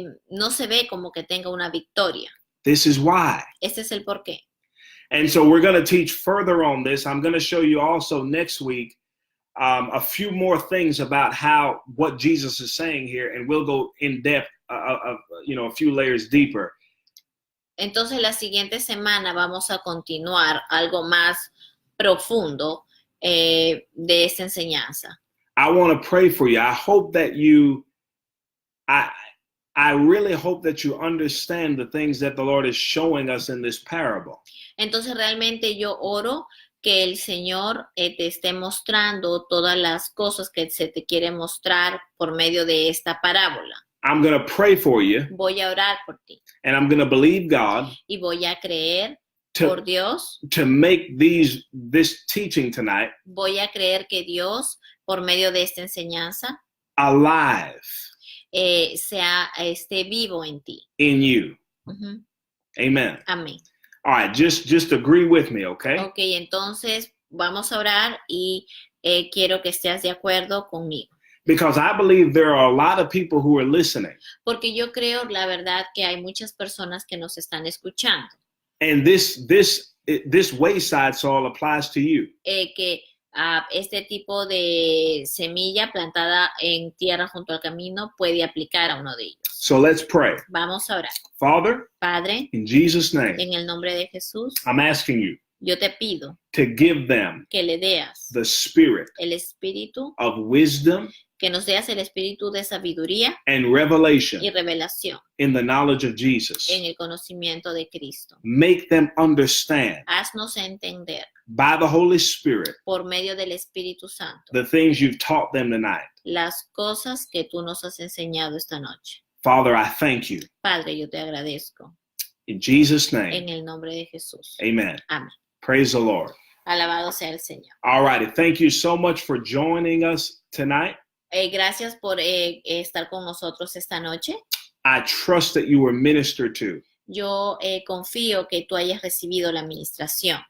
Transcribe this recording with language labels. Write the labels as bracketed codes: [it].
[es] No se ve como que tenga una victoria. [en] This is why. [es] Este es el porqué. [en] And so we're going to teach further on this. I'm going to show you also next week a few more things about what Jesus is saying here, and we'll go in depth, a few layers deeper. [es] Entonces la siguiente semana vamos a continuar algo más profundo de esta enseñanza. [en] I want to pray for you. I hope that I really hope that you understand the things that the Lord is showing us in this parable. [es] Entonces realmente yo oro que el Señor te esté mostrando todas las cosas que se te quiere mostrar por medio de esta parábola. [en] I'm going to pray for you, [es] Voy a orar por ti [en] and I'm going to believe God [es] y voy a creer por Dios, [en] to make this teaching tonight [es] voy a creer que Dios, por medio de esta enseñanza, [en] alive [es] esté vivo en ti. [en] in you. Ujú. Amen. [es] Amén. [en] All right, just agree with me, okay? [es] Ok, entonces vamos a orar y quiero que estés de acuerdo conmigo. [en] Because I believe there are a lot of people who are listening. [es] Porque yo creo, la verdad, que hay muchas personas que nos están escuchando. [en] And this wayside soil applies to you. [es] Que este tipo de semilla plantada en tierra junto al camino puede aplicar a uno de ellos. [en] So let's pray. [es] Vamos a orar. [en] Father, [es] Padre, [en] in Jesus' name, [es] en el nombre de Jesús, [en] I'm asking you [es] yo te pido [en] to give them [es] que le deas [en] the spirit [es] el espíritu, [en] of wisdom [es] que nos deas el espíritu de sabiduría [en] and revelation [es] y revelación [en] in the knowledge of Jesus. [es] en el conocimiento de Cristo. [en] Make them understand [es] Haznos entender [en] by the Holy Spirit [es] por medio del Espíritu Santo [en] the things you've taught them tonight. [es] las cosas que tú nos has enseñado esta noche. [en] Father, I thank you. [es] Padre, yo te agradezco [en] In Jesus' [es] en [en] name, [es] el nombre de Jesús. [en] amen. [es] Amén. [en] Praise the Lord. [es] Alabado sea el Señor. [en] All righty. Thank you so much for joining us tonight. [es] Gracias por estar con nosotros esta noche. [en] I trust that you were ministered to [es] Yo confío que tú hayas recibido la administración